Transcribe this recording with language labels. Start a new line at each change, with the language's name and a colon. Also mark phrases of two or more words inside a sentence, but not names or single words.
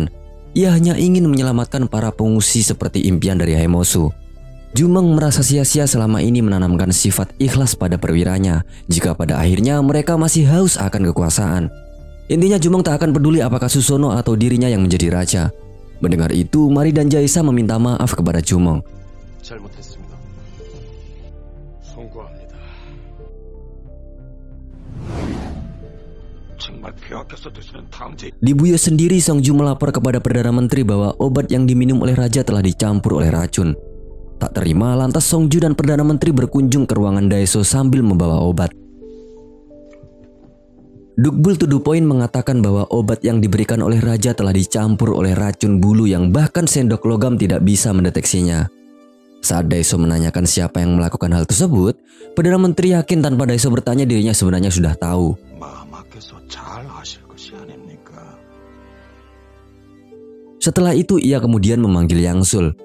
Indonesian: Ia hanya ingin menyelamatkan para pengungsi seperti impian dari Haemosu. Jumong merasa sia-sia selama ini menanamkan sifat ikhlas pada perwiranya jika pada akhirnya mereka masih haus akan kekuasaan. Intinya Jumong tak akan peduli apakah Susono atau dirinya yang menjadi raja. Mendengar itu, Mari dan Jaisa meminta maaf kepada Jumong.
Korean: 잘못했습니다. 송구합니다.
Indonesian: Di Buyo sendiri, Songju melapor kepada Perdana Menteri bahwa obat yang diminum oleh raja telah dicampur oleh racun. Tak terima, lantas Songju dan Perdana Menteri berkunjung ke ruangan Daeso sambil membawa obat. Dukbul
English: to the point
Indonesian: mengatakan bahwa obat yang diberikan oleh raja telah dicampur oleh racun bulu yang bahkan sendok logam tidak bisa mendeteksinya. Saat Daeso menanyakan siapa yang melakukan hal tersebut, Perdana Menteri yakin tanpa Daeso bertanya dirinya sebenarnya sudah tahu. Setelah itu ia kemudian memanggil Yangsul.